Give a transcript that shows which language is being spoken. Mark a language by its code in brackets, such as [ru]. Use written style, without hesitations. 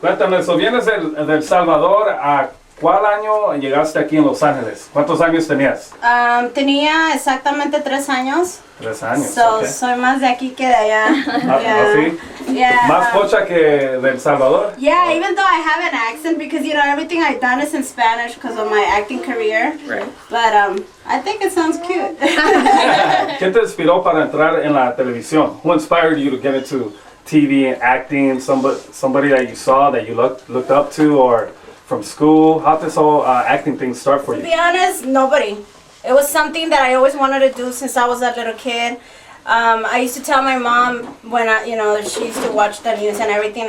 [es] Cuéntame, so vienes del Salvador, ¿a cuál año llegaste aquí en Los Ángeles? ¿Cuántos años tenías? Tenía exactamente 3 años. 3 años. [en] So, ok. [es] soy más de aquí que de allá. Ah, ¿sí? [en] Yeah. [es] ¿Más pocha que del Salvador? [en] Yeah, even though I have an accent because you know everything I've done is in Spanish because of my acting career. Right. But I think it sounds cute. [es] ¿Quién te inspiró para entrar en la televisión? [en] Who inspired you to get into TV and acting? Somebody that you saw that you looked up to, or from school? How did this whole acting thing start for To you? be honest, nobody. It was something that I always wanted to do since I was a little kid. I used to tell my mom when she used to watch the news and everything.